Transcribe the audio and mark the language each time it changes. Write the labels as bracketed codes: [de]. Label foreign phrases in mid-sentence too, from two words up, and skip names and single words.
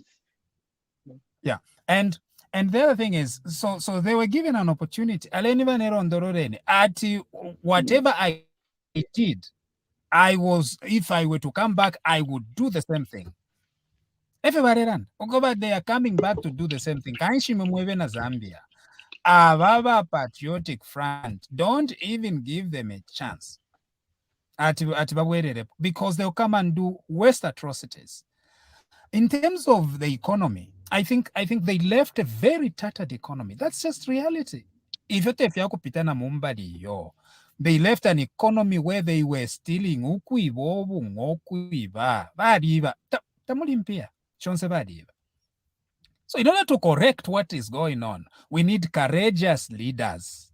[en] Yeah, and the other thing is, so they were given an opportunity. Whatever I did, if I were to come back, I would do the same thing. Everybody ran. They are coming back to do the same thing. Zambia. Ababa Patriotic Front, don't even give them a chance. Because they'll come and do worst atrocities. In terms of the economy, I think they left a very tattered economy. That's just reality. They left an economy where they were stealing So in order to correct what is going on, we need courageous leaders.